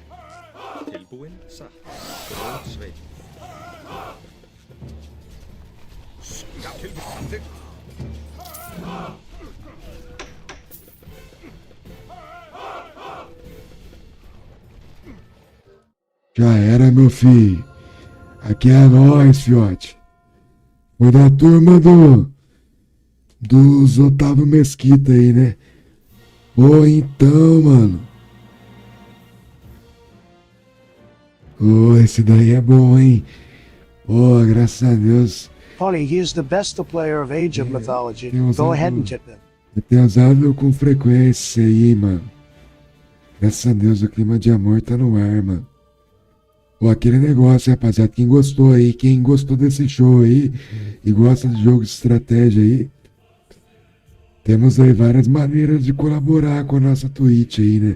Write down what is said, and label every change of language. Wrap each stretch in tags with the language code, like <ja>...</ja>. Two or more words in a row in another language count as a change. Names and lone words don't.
<is>Tilbúin, satt. Rótsveit. Já. Tilbúin. Samþykkt.</is> <pt>Já era, meu filho. Aqui é nóis, fiote. Foi da turma dos Otávio Mesquita aí, né? Pô, então, mano. Pô, esse daí é bom, hein? Pô, graças a Deus.</pt> <en>Pony, he is the best player of Age of Mythology.</en> <pt>Tem</pt> <en>Go ahead and tip him.</en> <pt>Eu tenho usado com frequência aí, mano. Graças a Deus o clima de amor tá no ar, mano. Pô, aquele negócio, rapaziada. Quem gostou aí, quem gostou desse show aí e gosta de jogo de estratégia aí, temos aí várias maneiras de colaborar com a nossa Twitch aí, né?</pt>